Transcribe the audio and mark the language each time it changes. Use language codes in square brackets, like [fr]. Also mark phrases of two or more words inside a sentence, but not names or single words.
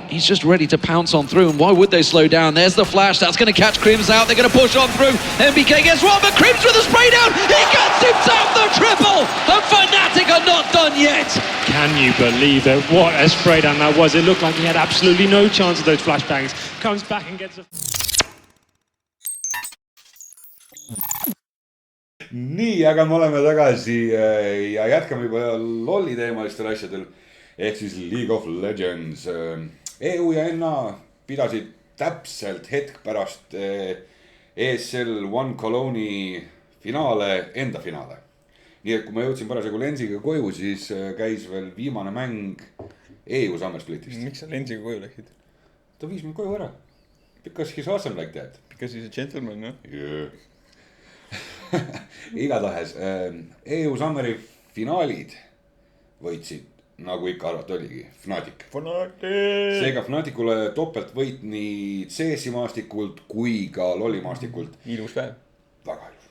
[en] He's just ready to pounce on through, and why would they slow down? There's the flash, that's going to catch Crims out. They're going to push on through. MBK gets one, but Crims with a spray down. He gets himself the triple, and Fnatic are not done yet. Can you believe it? What a spray down that was. It looked like he had absolutely no chance of those flashbangs. Comes back and gets a... [et] Nii, aga me oleme tagasi ja jätkame juba lolli teemalistel asjadel. Ehk siis League of Legends. EU ja NA pidasid täpselt hetk pärast ESL One Cologne'i finaale, enda finaale. Nii et kui ma jõudsin parasjagu Lensiga koju, siis käis veel viimane mäng EU Summer Splitist. Miks sa Lensiga koju läksid? Ta viis mind koju ära. [en] Because he's awesome like that. Because he's a gentleman, no? Yeah. [et] Igatahes EU Summeri finaalid võitsid, nagu ikka arvata oligi, Fnatic. Seega Fnaticule topelt võit nii CS-i maastikult kui ka lolli maastikult. Ilus päev. Väga ilus.